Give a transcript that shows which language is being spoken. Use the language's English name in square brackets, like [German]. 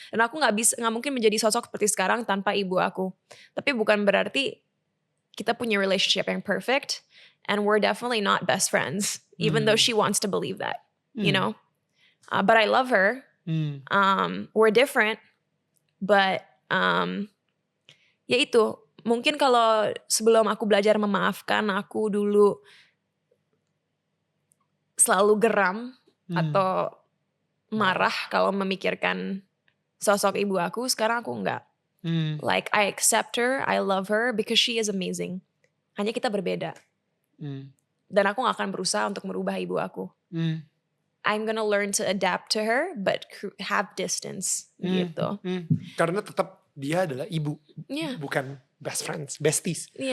[Indonesian] Dan aku nggak mungkin menjadi sosok seperti sekarang tanpa ibu aku. Tapi bukan berarti kita punya relationship yang perfect, [English] and we're definitely not best friends, even though she wants to believe that. But I love her. We're different, but [Indonesian] ya itu mungkin kalau sebelum aku belajar memaafkan, aku dulu selalu geram atau marah kalau memikirkan sosok ibu aku. Sekarang aku enggak. [English] Like I accept her, I love her because she is amazing. [Indonesian] Hanya kita berbeda. Dan aku gak akan berusaha untuk merubah ibu aku. [English] I'm gonna learn to adapt to her, but have distance gitu. [Indonesian] Karena tetap dia adalah ibu, bukan best friends, besties.